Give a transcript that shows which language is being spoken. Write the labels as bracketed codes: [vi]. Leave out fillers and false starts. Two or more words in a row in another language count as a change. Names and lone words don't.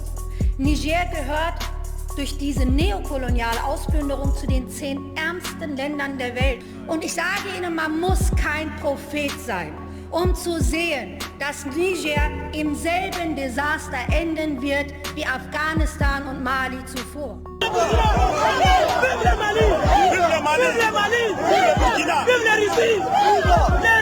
[de] Niger gehört durch diese neokoloniale Ausplünderung zu den 10 ärmsten Ländern der Welt. Und ich sage Ihnen, man muss kein Prophet sein, um zu sehen, dass Niger im selben Desaster enden wird wie Afghanistan und Mali zuvor. [fr] Vive le Mali! Vive le Mali! Vive le Burkina! Vive le Russie!